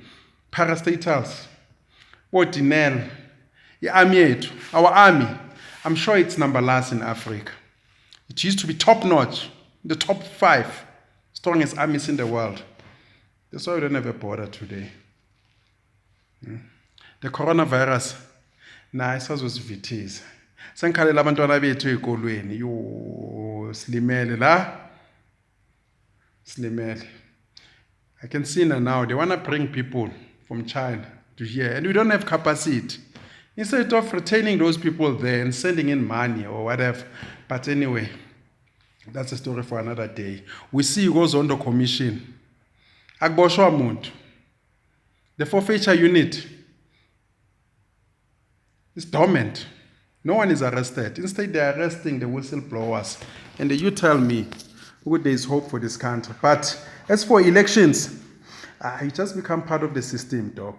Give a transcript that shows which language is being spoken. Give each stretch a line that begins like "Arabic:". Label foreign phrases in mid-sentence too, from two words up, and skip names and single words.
English: Parastatals, Dinel, our army, I'm sure it's number last in Africa. It used to be top notch, the top 5 strongest armies in the world. That's why we don't have a border today.
Zulu: The coronavirus, isazosivithiza. Sengikhalela abantwana bethu ezikolweni, silimele la. Slimele.
English: I can see now they want to bring people from China to here, and we don't have capacity. Instead of retaining those people there and sending in money or whatever. But anyway, that's a story for another day. We see it goes on the commission.
Zulu: Akuboshwa umuntu.
English: The forfeiture unit is dormant. No one is arrested. Instead, they are arresting the whistleblowers. And you tell me, there is hope for this country. But as for elections, it just become part of the system, Doc.